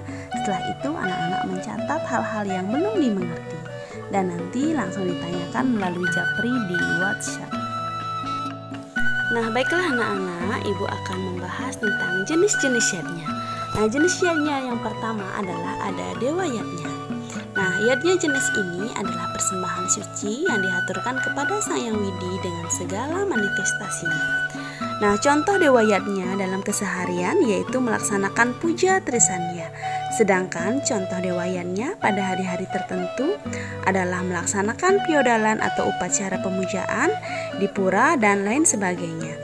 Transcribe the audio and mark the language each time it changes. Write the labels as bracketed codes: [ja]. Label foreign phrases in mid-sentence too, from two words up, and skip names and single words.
[id] Setelah itu anak-anak mencatat hal-hal yang belum dimengerti dan nanti langsung ditanyakan melalui japri di WhatsApp. Nah, baiklah anak-anak, Ibu akan membahas tentang jenis-jenis yatnya. Nah, jenis yatnya yang pertama adalah ada Dewa yatnya. Nah, yatnya jenis ini adalah persembahan suci yang dihaturkan kepada Sang Hyang Widi dengan segala manifestasinya. Nah, contoh Dewa yatnya dalam keseharian yaitu melaksanakan puja Trisanya. Sedangkan contoh Dewa yatnya pada hari-hari tertentu adalah melaksanakan piodalan atau upacara pemujaan di pura dan lain sebagainya.